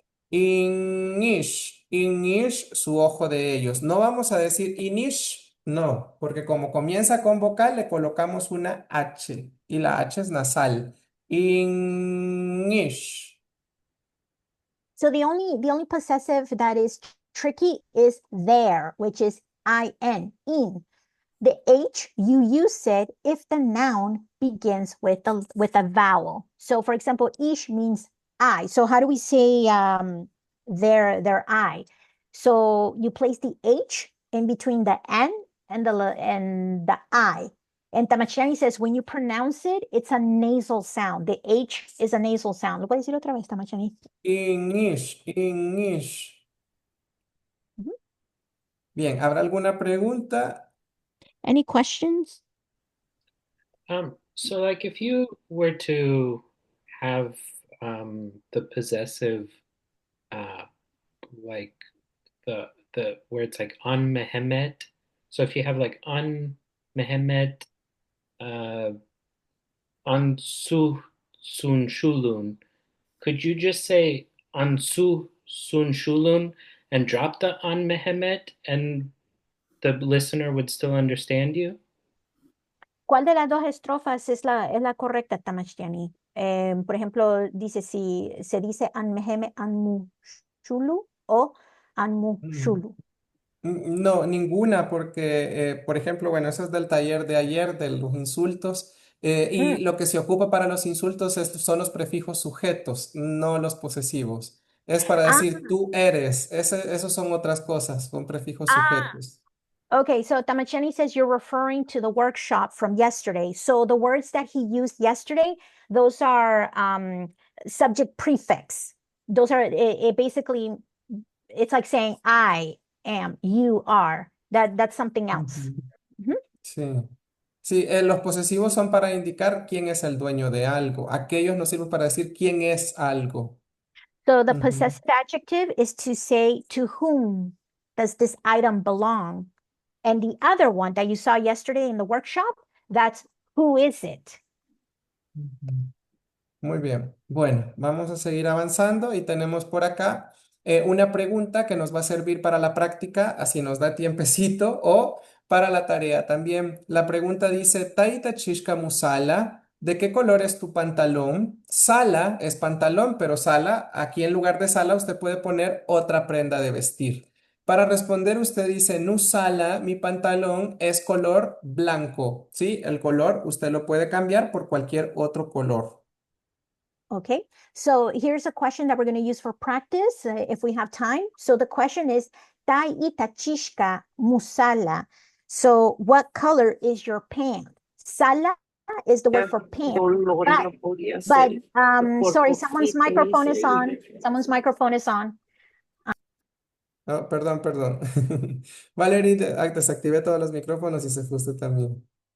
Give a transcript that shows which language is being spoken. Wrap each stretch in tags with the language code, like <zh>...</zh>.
<es>Inish, Inish, su ojo de ellos. No vamos a decir Inish, no, porque como comienza con vocal, le colocamos una H y la H es nasal.</es> <ppl>Inish.</ppl> <en>So the only possessive that is tricky is there, which is in, in. The H, you use it if the noun begins with a vowel. So for example, ish means I. So how do we say their I? So you place the H in between the N and the I. And Tamachani says when you pronounce it, it's a nasal sound. The H is a nasal sound.</en> <es>¿Lo puedes decir otra vez, Tamachani?</es> <ppl>Inish, Inish. Ujú.</ppl> <es>Bien, ¿habrá alguna pregunta?</es> <en>Any questions? So like if you were to have the possessive like the where it's like on Mehmet. So if you have like on Mehmet on Su Sun Shulun, could you just say on Su Sun Shulun and drop the on Mehmet and the listener would still understand you?</en> <es>¿Cuál de las dos estrofas es la correcta, Tamashtiani? Por ejemplo, dice si se dice Anmeheme Anmu Shulu o Anmu Shulu. No, ninguna, porque, por ejemplo, bueno, eso es del taller de ayer, de los insultos, y lo que se ocupa para los insultos son los prefijos sujetos, no los posesivos. Es para decir tú eres, esos son otras cosas, son prefijos sujetos.</es> <en>Okay, so Tamacheni says you're referring to the workshop from yesterday. So the words that he used yesterday, those are subject prefix. Those are it basically, it's like saying I am, you are. That's something else.</en> <es>Sí. Sí, los posesivos son para indicar quién es el dueño de algo. Aquellos nos sirven para decir quién es algo.</es> <en>So the possessive adjective is to say to whom does this item belong? And the other one that you saw yesterday in the workshop, that's who is it?</en> <es>Muy bien. Bueno, vamos a seguir avanzando y tenemos por acá una pregunta que nos va a servir para la práctica, así nos da tiempecito, o para la tarea también. La pregunta dice,</es> <ppl>Taita Chishka Musala,</ppl> <es>¿de qué color es tu pantalón? Sala es pantalón, pero sala, aquí en lugar de sala usted puede poner otra prenda de vestir. Para responder, usted dice, Nusala, mi pantalón es color blanco. ¿Sí? El color usted lo puede cambiar por cualquier otro color.</es> <en>Okay, so here's a question that we're going to use for practice if we have time. So the question is,</en> <ppl>Tai itachishka musala.</ppl> <en>So what color is your pant? Sala is the word for pant. But sorry, someone's microphone is on. Someone's microphone is on.</en> <es>Oh, perdón, perdón. Valerie, desactivé todos los micrófonos y se fue usted también.</es>